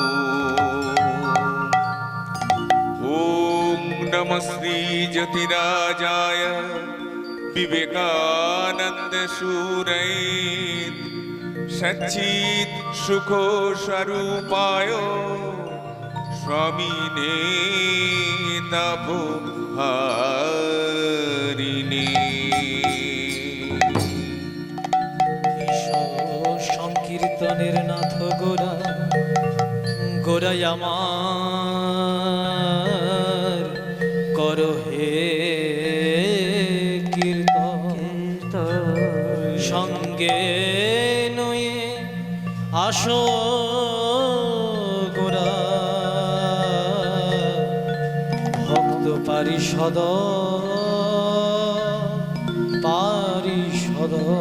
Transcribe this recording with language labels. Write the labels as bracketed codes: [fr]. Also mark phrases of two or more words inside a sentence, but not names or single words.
[sa] ॐ नमः श्री ज्योतिराजाय विवेकानंद सूरये सच्चित् सुख स्वरूपाय स्वामिने तापहारिणे। [bn] সংকীর্তনের নাথ গোরা গোরাই আমার করো হে কীর্তন সঙ্গে নয়ে আসো গোরা ভক্ত পারিষদ পারিষদ।